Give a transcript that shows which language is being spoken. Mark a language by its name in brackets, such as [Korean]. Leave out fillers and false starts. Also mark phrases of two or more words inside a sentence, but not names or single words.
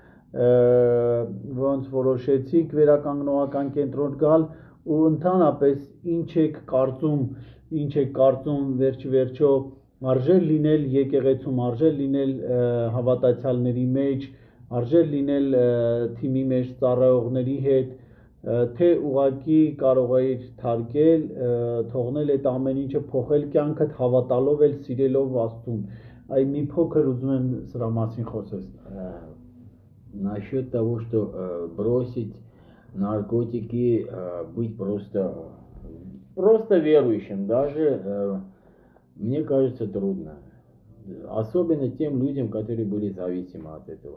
[Armenian] ոնց որոշեցիք վերականգնողական կենտրոն գալ ու ընդհանրապես ինչ եք կարծում վերջիվերջո արժե լինել եկեղեցում, արժե լինել հավատացյալների մեջ, արժե լինել թիմի մեջ ծառայողների հետ, թե ուղղակի կարող էիր թարգել, թողնել այդ ամեն ինչը, փոխել կյանքդ, հավատալով էլ սիրելով Աստծուն։ Այ մի փոքր ուզում եմ սրա մասին խոսես։ [Russian] Насчет того, что бросить наркотики, быть просто верующим, даже мне кажется трудно. Особенно тем людям, которые были зависимы от этого.